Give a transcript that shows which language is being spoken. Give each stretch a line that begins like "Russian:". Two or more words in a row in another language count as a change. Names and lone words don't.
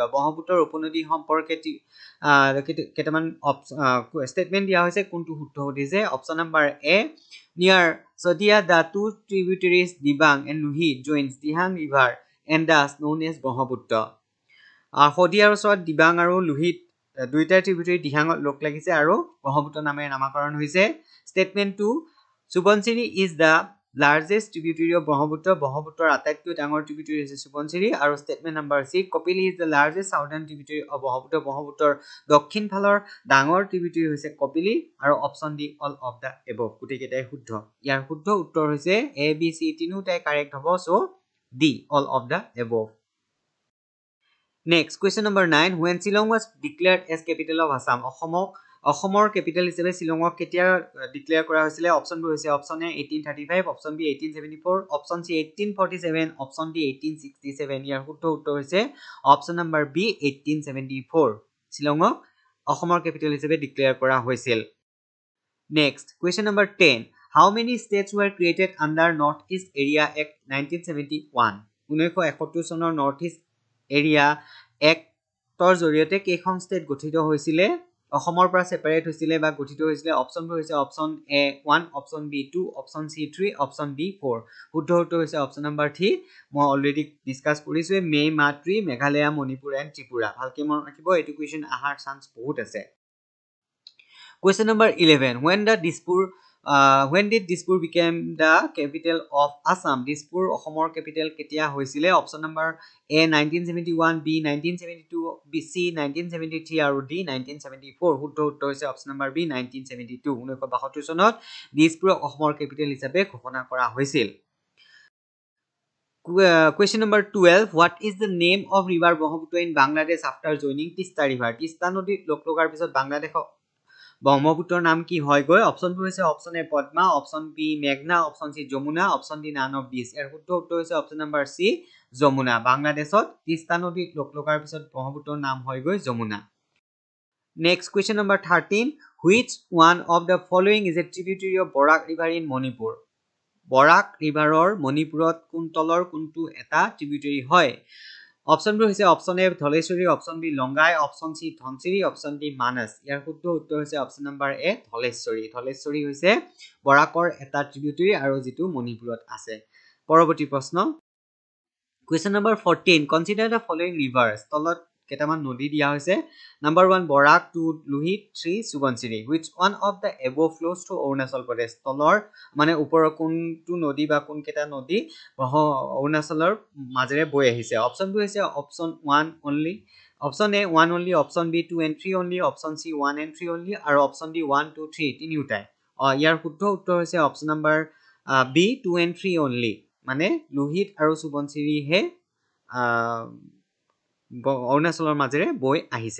Assamese: ব্ৰহ্মপুত্ৰৰ উপনদী সম্পৰ্কে কেইটামান statement দিয়া হৈছে, কোনটো শুদ্ধ সুধিছে?
English: option number A, near Sadia the two tributaries Dibang and Luhit joins Dihang river and thus known as Brahmaputra.
Assamese: Sadiar ওচৰত Dibang আৰু Luhit দুইটা tributary Dihangত লগ লাগিছে আৰু ব্ৰহ্মপুত্ৰ নামেৰে নামকৰণ হৈছে।
English: Statement 2, Subansiri is the largest tributary of Brahmaputra.
Assamese: ব্ৰহ্মপুত্ৰৰ আটাইতকৈ ডাঙৰ tributary হৈছে Subansiri।
English: আৰু statement number C, Kopili is the largest southern tributary of Brahmaputra.
Assamese: ব্ৰহ্মপুত্ৰৰ দক্ষিণ ফালৰ ডাঙৰ tributary হৈছে Kopili। আৰু
English: option D all of the above
Assamese: গুটেইকেইটাই শুদ্ধ। ইয়াৰ শুদ্ধ উত্তৰ হৈছে A B C তিনিটাই কাৰেক্ট হ'ব,
English: so D all of the above। Next question number 9, when Shillong was declared as capital of Assam?
Assamese: অসমৰ কেপিটেল হিচাপে শ্বিলঙক কেতিয়া ডিক্লেয়াৰ কৰা হৈছিলে? অপচনবোৰ হৈছে
English: option A
Assamese: 1835,
English: option B
Assamese: 1874,
English: option C
Assamese: 1847,
English: option D
Assamese: 1867। ইয়াৰ শুদ্ধ উত্তৰ হৈছে
English: option number
Assamese: বি 1874। শ্বিলঙক অসমৰ কেপিটেল হিচাপে ডিক্লেয়াৰ কৰা হৈছিল।
English: Next question number 10, how many states were created under North East Area Act 1971?
Assamese: 1971 চনৰ নৰ্থ ইষ্ট এৰিয়া এক্টৰ জৰিয়তে কেইখন ষ্টেট গঠিত হৈছিলে? অসমৰ পৰা সেপাৰেট হৈছিলে বা গঠিত হৈছিলে? অপচনবোৰ হৈছে
English: option A
Assamese: 1,
English: option B
Assamese: 2,
English: option C
Assamese: 3,
English: option D
Assamese: 4। শুদ্ধ উত্তৰ হৈছে
English: option number
Assamese: 3। মই
English: already discuss
Assamese: কৰিছো, মে-মা-ত্ৰি, মেঘালয়, মণিপুৰ এণ্ড ত্ৰিপুৰা। ভালকে মনত ৰাখিব, এইটো কুৱেশ্যন আহাৰ চান্স বহুত আছে।
English: Question number 11, when did Dispur became the capital of Assam?
Assamese: Dispur অসমৰ কেপিটেল কেতিয়া হৈছিলে?
English: option number
Assamese: A 1971, B 1972, B C 1973 আৰু D 1974। শুদ্ধ উত্তৰ হৈছে
English: option number
Assamese: B 1972। 1972 চনত দিছপুৰক অসমৰ কেপিটেল হিচাপে ঘোষণা কৰা হৈছিল।
English: Question number 12, what is the name of river Brahmaputra in Bangladesh after joining Tista river?
Assamese: তিস্তা নদীত লগ লগাৰ পিছত বাংলাদেশক ব্ৰহ্মপুত্ৰৰ নাম কি হয় গৈ? অপচনবোৰ হৈছে
English: option A
Assamese: পদ্মা,
English: option B
Assamese: মেঘনা,
English: option C
Assamese: যমুনা,
English: option D none of this.
Assamese: ইয়াৰ শুদ্ধ উত্তৰ হৈছে
English: option number
Assamese: সি যমুনা। বাংলাদেশত তিস্তা নদীত লগ লগাৰ পিছত ব্ৰহ্মপুত্ৰৰ নাম হয় গৈ যমুনা।
English: Next question number 13, which one of the following is a tributary of Borak river in Manipur?
Assamese: বৰাক ৰিভাৰৰ মণিপুৰত কোন তলৰ কোনটো এটা ট্ৰিবিউটাৰি হয়? অপচনবোৰ হৈছে
English: option A
Assamese: ধলেশ্বৰী,
English: option B
Assamese: লংগাই,
English: option C
Assamese: ধনচিৰি,
English: option D
Assamese: মানস। ইয়াৰ শুদ্ধ উত্তৰ হৈছে
English: option number
Assamese: এ ধলেশ্বৰী। ধলেশ্বৰী হৈছে বৰাকৰ এটা ট্ৰিবিউটাৰি আৰু যেটো মণিপুৰত আছে। পৰৱৰ্তী প্ৰশ্ন,
English: question number 14, consider the following rivers.
Assamese: তলত কেইটামান নদী দিয়া হৈছে। Number 1 বৰাক, 2 লোহিত, 3 সুবনচিৰি।
English: Which one of the above flows to অৰুণাচল প্ৰদেশ?
Assamese: তলৰ মানে ওপৰৰ কোনটো নদী বা কোন কেইটা নদী অৰুণাচলৰ মাজেৰে বৈ আহিছে? অপচনবোৰ হৈছে
English: option 1 only, option A 1 only, option B 2 and 3 only, option C 1 and 3 only আৰু option D 1 2 3 তিনিটাই।
Assamese: ইয়াৰ শুদ্ধ উত্তৰ হৈছে
English: option number B 2 and 3 only,
Assamese: মানে লোহিত আৰু সুবনচিৰি হে অৰুণাচলৰ মাজেৰে বৈ আহিছে।